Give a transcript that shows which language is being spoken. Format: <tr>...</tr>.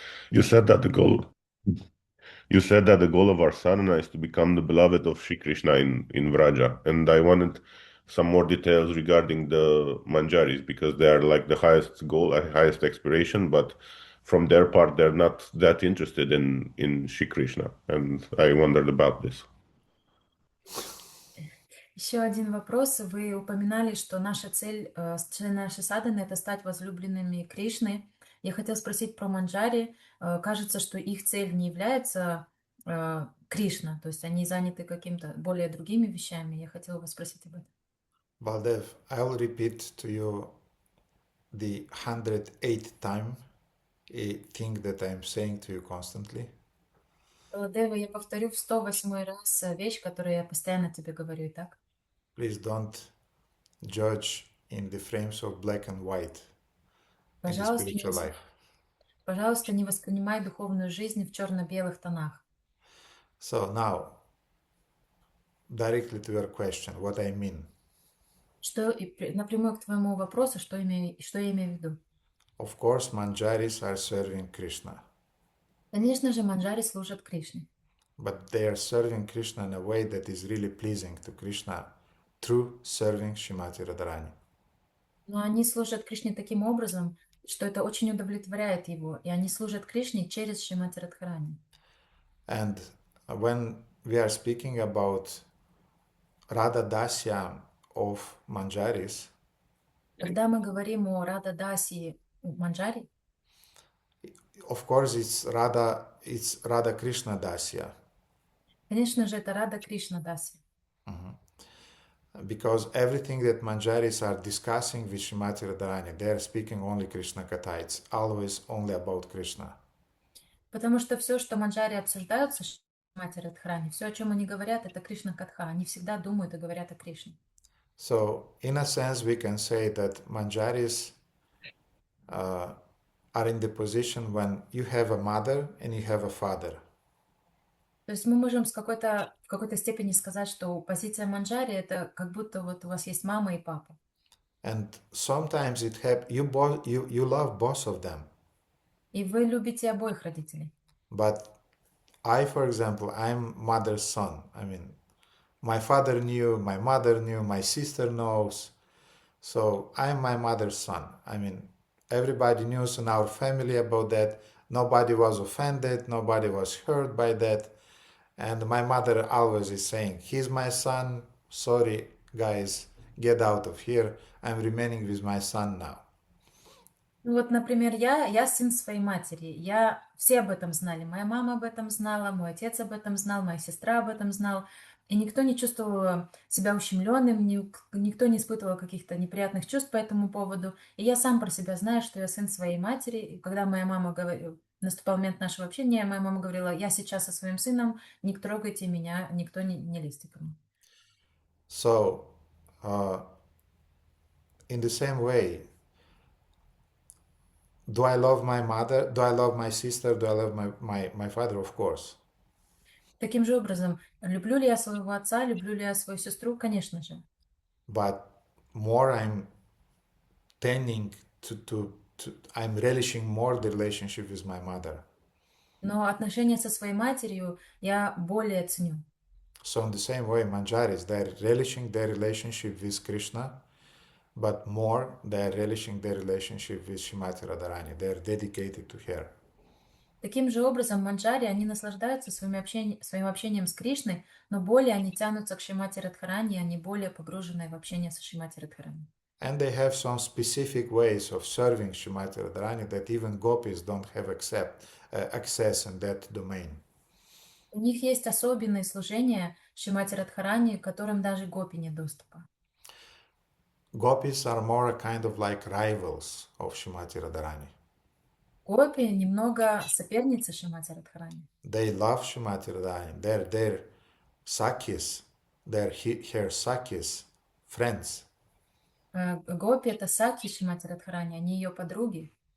<en>You said that the goal of our sadhana is to become the beloved of Shri Krishna in Vraja, and I wanted some more details regarding the manjaris because they are like the highest goal, highest aspiration, but from their part, they're not that interested in Shri Krishna. And I wondered about this.</en> <ru>Еще один вопрос. Вы упоминали, что наша цель нашей садханы — это стать возлюбленными Кришны. Я хотела спросить про манджари. Кажется, что их цель не является Кришна, то есть они заняты какими-то более другими вещами. Я хотела вас спросить об этом.</ru> <en>Baldev, I'll repeat to you the 108th time a thing that I'm saying to you constantly.</en> <ru>Баладева, я повторю в 108-й раз вещь, которую я постоянно тебе говорю, так?</ru> <en>Please don't judge in the frames of black and white in the</en> <ru>Пожалуйста,</ru> <en>spiritual life.</en> <ru>Пожалуйста, не воспринимай духовную жизнь в черно-белых тонах.</ru> <en>So now, directly to your question, what I mean.</en> <ru>Напрямую к твоему вопросу, что я имею в виду?</ru> <en>Of course, manjaris are serving Krishna.</en> <ru>Конечно же, манджари служат Кришне.</ru> <en>But they are serving Krishna in a way that is really pleasing to Krishna through serving Shrimati Radharani.</en> <ru>Но они служат Кришне таким образом, что это очень удовлетворяет его, и они служат Кришне через Шримати Радхарани.</ru> <en>And when we are speaking about Radha Dasya of Manjaris,</en> <ru>Когда мы говорим о Рада Даси манджари,</ru> <en>of course it's Radha Krishna Dasya.</en> <ru>конечно же, это Рада Кришна Даси.</ru> <en>Because everything that Manjaris are discussing with Shrimati Radharani, they are speaking only Krishna Katha. It's always only about Krishna.</en> <ru>Потому что все, что манджари обсуждают со Шримати Радхарани, все, о чем они говорят, это Кришна Катха. Они всегда думают и говорят о Кришне.</ru> <en>So, in a sense, we can say that Manjaris are in the position when you have a mother and you have a father.</en> <ru>То есть мы можем в какой-то степени сказать, что позиция манджари — это как будто вот у вас есть мама и папа.</ru> <en>And sometimes you love both of them.</en> <ru>И вы любите обоих родителей.</ru> <en>But I, for example, I'm mother's son. I mean, my father knew, my mother knew, my sister knows. So I'm my mother's son. I mean, everybody knew in our family about that. Nobody was offended. Nobody was hurt by that. And my mother always is saying, he's my son. Sorry, guys, get out of here. I'm remaining with my son now.</en> <ru>Вот, например, я сын своей матери. Все об этом знали. Моя мама об этом знала, мой отец об этом знал, моя сестра об этом знал. И никто не чувствовал себя ущемленным, никто не испытывал каких-то неприятных чувств по этому поводу. И я сам про себя знаю, что я сын своей матери. И когда моя мама говорила, наступал момент нашего общения, моя мама говорила, я сейчас со своим сыном, не трогайте меня, никто не лезьте ко мне.</ru> <en>So, in the same way, do I love my mother? Do I love my sister? Do I love my father? Of course.</en> <ru>Таким же образом, люблю ли я своего отца, люблю ли я свою сестру? Конечно же.</ru> <en>But more I'm tending I'm relishing more the relationship with my mother.</en> <ru>Но отношения со своей матерью я более ценю.</ru> <en>So in the same way, Manjaris, they're relishing their relationship with Krishna, but more they're relishing their relationship with Shrimati Radharani. They're dedicated to her.</en> <ru>Таким же образом, манджари, они наслаждаются своим общением с Кришной, но более они тянутся к Шримати Радхарани, они более погружены в общение со Шримати Радхарани.</ru> <en>And they have some specific ways of serving Shrimati Radharani that even gopis don't have access in that domain.</en> <ru>У них есть особенные служения Шримати Радхарани, к которым даже гопи нет доступа.</ru> <en>Gopis are more a kind of like rivals of Shrimati Radharani.</en> <ru>Гопи немного соперницы Шримати Радхарани.</ru> <en>They love Shrimati Radharani. They're Sakhis. They're her Sakhis, friends.</en> <ru>Гопи — это саки Шримати Радхарани, они ее подруги.</ru>